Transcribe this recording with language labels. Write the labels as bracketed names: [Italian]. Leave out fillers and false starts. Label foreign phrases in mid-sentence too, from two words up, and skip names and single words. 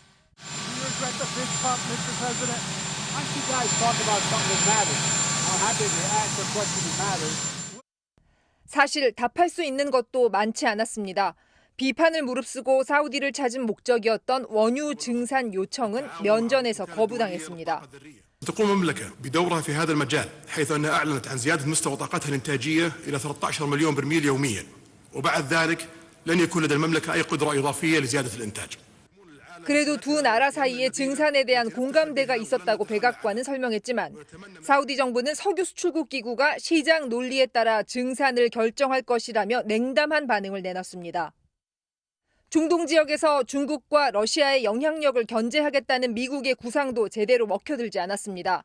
[Korean] 사실 답할 수 있는 것도 많지 않았습니다. 비판을 무릅쓰고 사우디를 찾은 목적이었던 원유 증산 요청은 면전에서 거부당했습니다. [Arabic] تقوم المملكة بدورها في هذا المجال حيث أنها أعلنت عن زيادة مستوى طاقتها الإنتاجية إلى 13 مليون برميل يوميا وبعد ذلك لن يكون لدى المملكة أي قدرة إضافية لزيادة الإنتاج. [Korean] 그래도 두 나라 사이에 증산에 대한 공감대가 있었다고 백악관은 설명했지만 사우디 정부는 석유 수출국 기구가 시장 논리에 따라 증산을 결정할 것이라며 냉담한 반응을 내놨습니다. 중동 지역에서 중국과 러시아의 영향력을 견제하겠다는 미국의 구상도 제대로 먹혀들지 않았습니다.